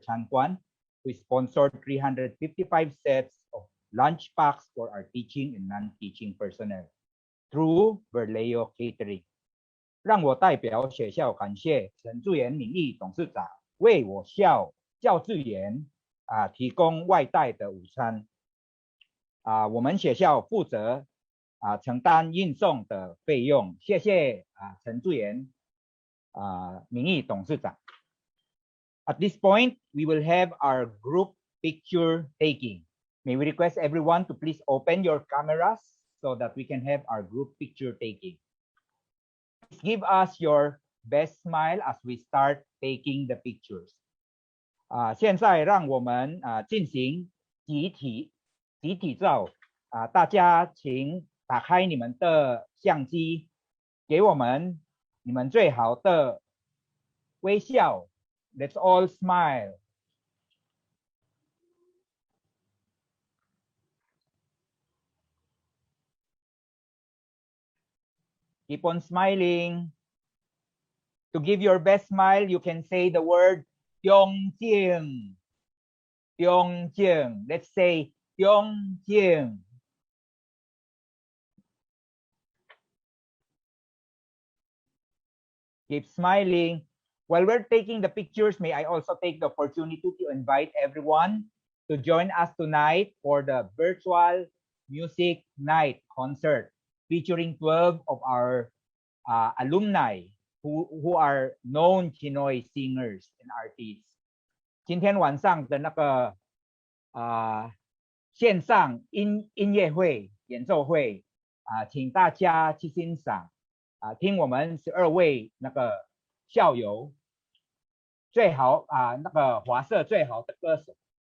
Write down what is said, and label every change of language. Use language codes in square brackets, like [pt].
[en] Chan Kwan, who sponsored 355 sets of lunch packs for our teaching and non-teaching personnel through Berleo Catering. [zh] 让我代表学校感谢陈志源名誉董事长为我校教职员提供外带的午餐。我们学校负责承担运送的费用，谢谢陈志源名誉董事长。 [en] At this point, we will have our group picture taking. May we request everyone to please open your cameras so that we can have our group picture taking. Please give us your best smile as we start taking the pictures. [zh] 现在让我们进行集体照。大家请打开你们的相机，给我们你们最好的微笑。 [en] Let's all smile. Keep on smiling. To give your best smile, you can say the word Pyeongjin. Pyeongjin. Let's say Pyeongjin. Keep smiling. While we're taking the pictures, may I also take the opportunity to invite everyone to join us tonight for the virtual music night concert featuring 12 of our alumni who are known Pinoy singers and artists. [zh] 今天晚上的那个线上音乐会演奏会请大家去欣赏听我们12位那个校友最好那个华社最好的歌手。